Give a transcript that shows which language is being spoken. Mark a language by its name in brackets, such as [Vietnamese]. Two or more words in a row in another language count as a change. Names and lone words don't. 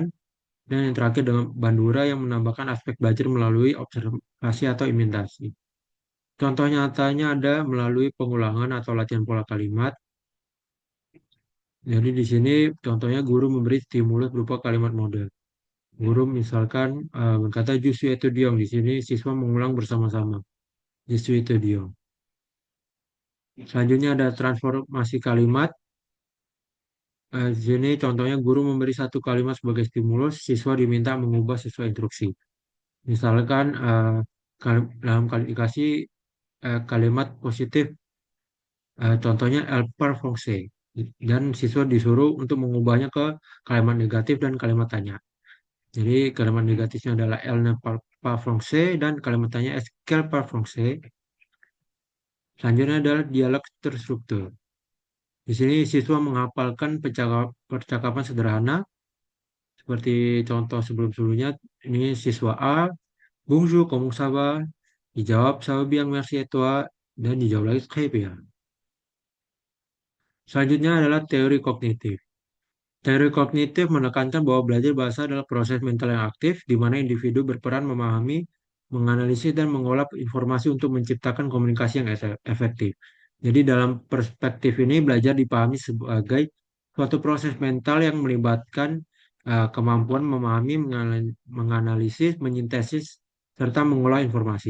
[Indonesian] Dan yang terakhir dengan Bandura yang menambahkan aspek belajar melalui observasi atau imitasi. Contoh nyatanya ada melalui pengulangan atau latihan pola kalimat. Jadi di sini contohnya guru memberi stimulus berupa kalimat model. Guru misalkan berkata [French] je suis étudiant. [Indonesian] Di sini siswa mengulang bersama-sama. [French] Je suis étudiant. [Indonesian] Selanjutnya ada transformasi kalimat. Di sini contohnya guru memberi satu kalimat sebagai stimulus, siswa diminta mengubah sesuai instruksi. Misalkan dalam kalifikasi kalimat positif, contohnya [French] elle parle français. [Indonesian] Dan siswa disuruh untuk mengubahnya ke kalimat negatif dan kalimat tanya. Jadi kalimat negatifnya adalah [French] elle ne parle pas français [Indonesian] dan kalimat tanya [French] est-ce qu'elle parle français. [Indonesian] Selanjutnya adalah dialog terstruktur. Di sini siswa menghafalkan percakapan sederhana seperti contoh sebelum-sebelumnya. Ini siswa A, [French] bonjour, comment ça va? Dijawab, ça va bien, merci et toi? [Indonesian] Dan dijawab lagi, [French] très bien. [Indonesian] Selanjutnya adalah teori kognitif. Teori kognitif menekankan bahwa belajar bahasa adalah proses mental yang aktif, di mana individu berperan memahami, menganalisis, dan mengolah informasi untuk menciptakan komunikasi yang efektif. Jadi dalam perspektif ini, belajar dipahami sebagai suatu proses mental yang melibatkan kemampuan memahami, menganalisis, menyintesis, serta mengolah informasi.